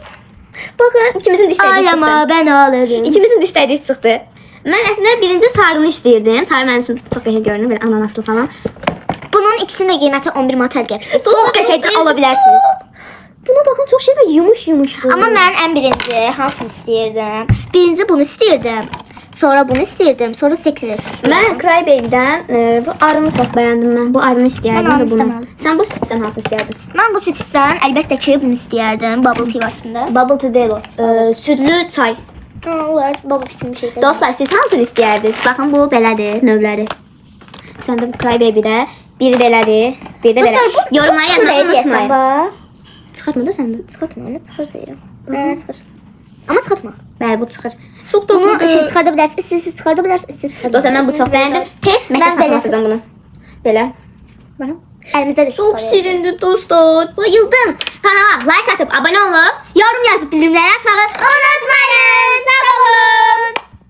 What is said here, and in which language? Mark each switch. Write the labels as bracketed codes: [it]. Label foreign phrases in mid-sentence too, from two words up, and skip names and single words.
[tr] Bakın ikimizin de istediği çıktı. Ağlama ben ağlarım. İkimizin de istediği çıktı. Ben aslında birinci sarını istiyordum. Sarı benim için çok güzel görünür. Böyle ananaslı falan. [az] Bunun ikisinin de kıymeti 11 manat gəlmişdir. [tr] Çok [az] qəşəngdir, [tr] güzel. alabilirsiniz. Buna bakın çok şey böyle yumuş yumuş. [az] Ama ben en birinci hansını istəyirdim? Birinci bunu istəyirdim. Sonra bunu istəyirdim. Sonra Secret istəyirdim. [tr] Ben Cry Baby'den bu arını çok beğendim ben. Bu arını istiyordum Ben onu ve bunu. istemem. Sen bu Stitch'ten hansı istiyordun? [az] Mən bu Stitch'dən əlbəttə ki bunu istəyirdim. [tr] Bubble tea var üstündə. Bubble tea değil o. Sütlü çay. [az] Ha, olar. Bubble tea kimi şeydir. [tr] Dostlar siz hansını istiyordunuz? Bakın bu [az] belədir növləri. [tr] Sen de bu Cry Baby'de [az] biri belədir, [tr] bir de belə. Dostlar, bu Yorumlara yazmayı unutmayın. [az] Bax. Çıxartma da sən də. Çıxartma, onu çıxart deyirəm. Hə, çıxart. Amma çıxartma. Bəli bu çıxır. Çok Bunu doğru. şey çıxarda bilərsiniz, istəyirsiniz çıxarda bilərsiniz, istəyirsiniz çıxarda [tr] Dostlar ben bu çok beğendim. [az] Tez [tr] Ben məkə [az] belə [tr] satacağım bunu. Belə. Bakın. [az] Əlimizdə də [tr] Çok şirindi dostlar. Bayıldım. Kanala like atıp abone olup yorum yazıp bildirimleri açmayı unutmayın. Sağ olun.